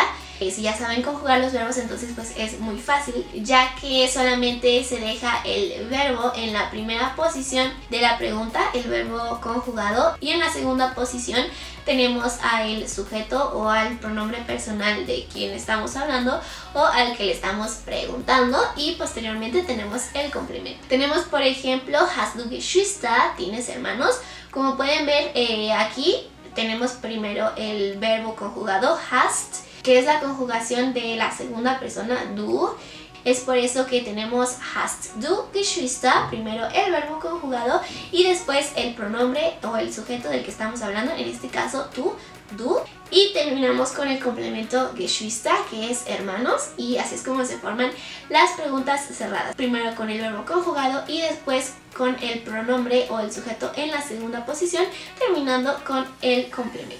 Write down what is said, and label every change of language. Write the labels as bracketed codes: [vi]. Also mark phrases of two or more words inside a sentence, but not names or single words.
[es] Si ya saben conjugar los verbos, entonces pues es muy fácil, ya que solamente se deja el verbo en la primera posición de la pregunta, el verbo conjugado, y en la segunda posición tenemos al sujeto o al pronombre personal de quien estamos hablando o al que le estamos preguntando, y posteriormente tenemos el complemento. Tenemos, por ejemplo, [de] hast du Geschwister, [es] ¿tienes hermanos? Como pueden ver aquí tenemos primero el verbo conjugado hast, que es la conjugación de la segunda persona du. Es por eso que tenemos [de] hast du Geschwister, [es] primero el verbo conjugado y después el pronombre o el sujeto del que estamos hablando, en este caso tú, du, y terminamos con el complemento Geschwister, que es hermanos, y así es como se forman las preguntas cerradas. Primero con el verbo conjugado y después con el pronombre o el sujeto en la segunda posición, terminando con el complemento.